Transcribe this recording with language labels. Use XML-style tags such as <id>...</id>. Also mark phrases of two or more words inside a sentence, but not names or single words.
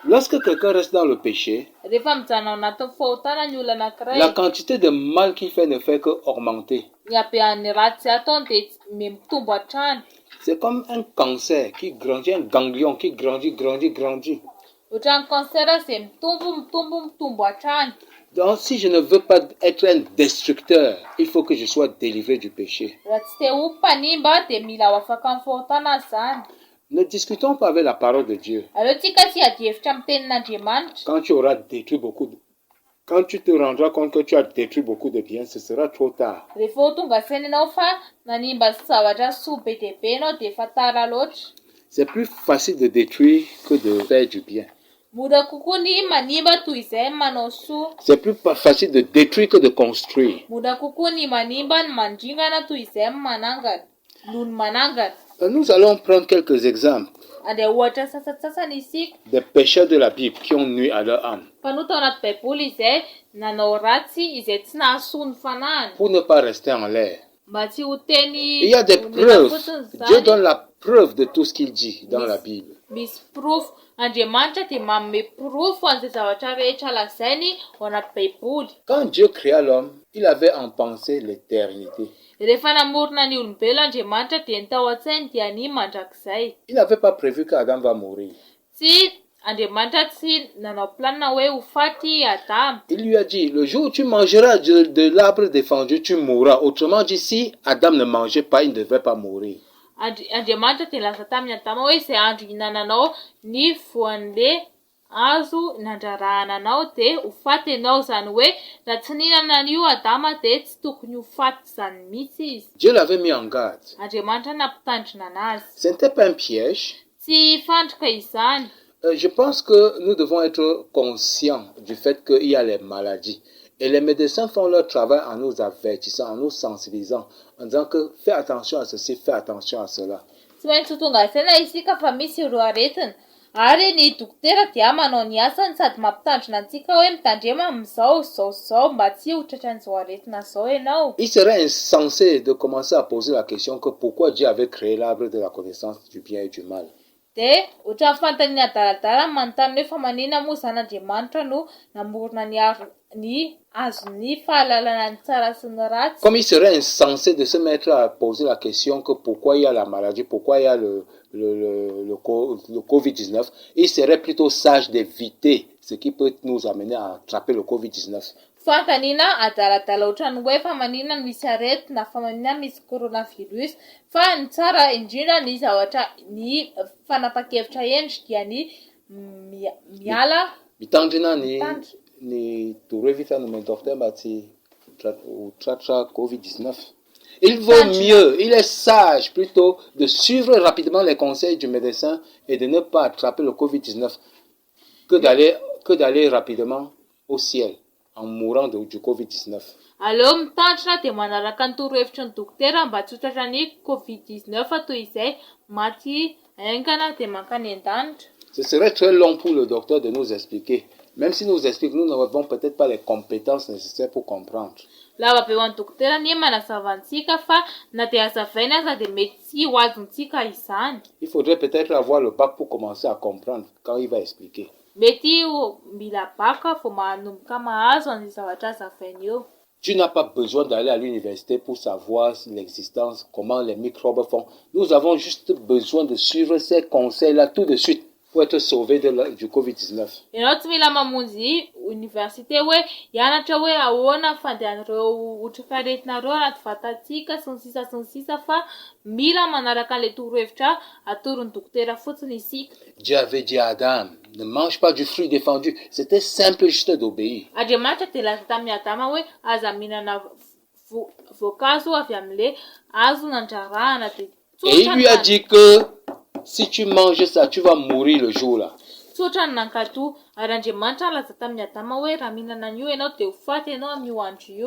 <fr>Lorsque quelqu'un reste dans le péché,</fr> <mg>rehefa mijanona ao anatin'ny fahotana ny olona anankiray,</mg> <fr>la quantité de mal qu'il fait ne fait qu'augmenter.</fr> <mg>ny habehan'ny ratsy ataony dia mitombo hatrany.</mg> <fr>C'est comme un cancer qui grandit, un ganglion qui grandit.</fr> <mg>Ohatran'ny cancer izay mitombo hatrany.</mg> <fr>Donc, si je ne veux pas être un destructeur, il faut que je sois délivré du péché.</fr> <mg>Raha tsy te ho mpanimba dia mila ho afaka amin'ny fahotana azy zany.</mg> <fr>Ne discutons pas avec la parole de Dieu.</fr> <mg>Aleotsika tsy hiady hevitra amin'ny tenin'Andriamanitra.</mg> <fr>Quand tu auras détruit quand tu te rendras compte que tu as détruit beaucoup de biens, ce sera trop tard.</fr> <mg>Rehefa ho tonga saina ianao fa nanimba zavatra soa be dia be ianao dia efa tara loatra.</mg> <fr>C'est plus facile de détruire que de faire du bien.</fr> <mg>Mora kokoa ny manimba toy izay manao soa.</mg> <fr>C'est plus facile de détruire que de construire.</fr> <mg>Mora kokoa ny manimba ny mandringana toy izay manangana noho ny manangana.</mg> <fr>Nous allons prendre quelques exemples</fr> <mg>Andeha ohatra sasatsasany isika.</mg> <fr>des pécheurs de la Bible qui ont nuit à leur âme.</fr> <mg>Mpanoto ao anaty baiboly izay nanao ratsy izay tsy nahasoa ny fanahiny.</mg> <fr>Pour ne pas rester en l'air.</fr> <mg>Mba tsy ho teny</mg> <fr>Il y a des preuves. Dieu donne la preuve de tout ce qu'il dit dans la Bible.</fr> <mg>Misy proof. Andriamanitra dia manome proof an'izay zavatra rehetra lazainy ao anaty baiboly.</mg> <fr>Quand Dieu créa l'homme, il avait en pensée l'éternité.</fr> <mg>Rehefa namorona ny olombelona Andriamanitra dia ny tao an-tsainy dia ny mandrakizay.</mg> <fr>Il n'avait pas prévu qu'Adam va mourir.</fr> <mg>Tsy Andriamanitra tsy nanao planina hoe ho faty Adam.</mg> <fr>Il lui a dit, le jour où tu mangeras de l'arbre défendu, tu mourras. Autrement dit, si Adam ne mangeait pas, il ne devait pas mourir.</fr> <mg>Andriamanitra dia laza tamin'ny Adama hoe izay andro ihinananao ny voan'le azo nandrarahana anao dia ho faty ianao, zany hoe raha tsy nihinana an'io Adama dia tsy tokony ho faty zany mihitsy izy.</mg> <fr>Dieu l'avait mis en garde.</fr> <mg>Andriamanitra nampitandrina anazy.</mg> <fr>Ce n'était pas un piège.</fr> <mg>Tsy fandrika izany.</mg> <fr>Je pense que nous devons être conscients du fait qu'il y a les maladies. Et les médecins font leur travail en nous avertissant, en nous sensibilisant, en disant que fais attention à ceci, fais attention à cela.</fr> <mg>Tsy maintsy ho tonga saina isika fa misy ireo aretina. Ary ny dokotera dia manao ny asany sady mampitandrina antsika hoe mitandrema amin'izao mba tsy ho tratran'izao aretina zao ianao.</mg> <fr>Il serait insensé de commencer à poser la question que pourquoi Dieu avait créé l'arbre de la connaissance du bien et du mal.</fr> <mg>Dia ohatran'ny fanontaniana adaladala manontany hoe fa manina moa zany Andriamanitra no namorona ny azon'ny fahalalana ny tsara sy ny ratsy.</mg> <fr>Comme il serait insensé de se mettre à poser la question que pourquoi il y a la maladie, pourquoi il y a le Covid-19, il serait plutôt sage d'éviter ce qui peut nous amener à attraper le Covid-19.</fr> <mg>Fanontaniana adaladala ohatrany hoe fa manina misy aretina, fa manina misy coronavirus, fa ny tsara indrindra ny zavatra ny fanapa-kevitra endry dia ny miala mitandrina ny torohevitra no docteur mba tsy ho tratra Covid-19.</mg> <fr>Il vaut mieux, il est sage plutôt de suivre rapidement les conseils du médecin et de ne pas attraper le Covid-19 que d'aller rapidement au ciel en mourant du Covid-19.</fr> <mg>Aleo mitandrina dia manaraka ny torohevitry ny dokotera mba tsy ho tratra ny Covid-19 toy izay maty aingana dia mankany an-danitra.</mg> <fr>Ce serait très long pour le docteur de nous expliquer. Même si nous explique, nous n'avons peut-être pas les compétences nécessaires pour comprendre.</fr> <mg>Lava be ho an'ny dokotera ny manazava antsika fa na dia hazavainy aza dia mety tsy ho azontsika izany.</mg> <fr>Il faudrait peut-être avoir le bac pour commencer à comprendre quand il va expliquer.</fr> <mg>Mety mila baka vao manomboka mahazo an'izay zavatra hazavainy eo.</mg> <fr>Tu n'as pas besoin d'aller à l'université pour savoir l'existence, comment les microbes font. Nous avons juste besoin de suivre ces conseils-là tout de suite pour être sauvé du Covid-19.</fr> <mg>Ianao tsy mila mamonjy université hoe hianatra hoe ahoana fandehan'ireo otrikaretinareo anaty vatantsika sy ny sisa fa mila manaraka an'ilay torohevitra atoron'ny dokotera fotsiny isika.</mg> <fr>Dieu avait dit à Adam, ne mange pas du fruit défendu. C'était simple juste d'obéir.</fr> <mg>Andriamanitra dia laza tamin'ny Adama hoe aza mihinana voankazo avy amin'ilay azo nandrarahana dia</mg> <fr>et il lui a dit que si tu manges ça, tu vas mourir le jour-là.</fr> <mg>Tsotra ny nankatoa ary Andriamanitra laza tamin'ny Adama hoe raha mihinana an'io ianao dia ho faty ianao amin'io andro io.</mg>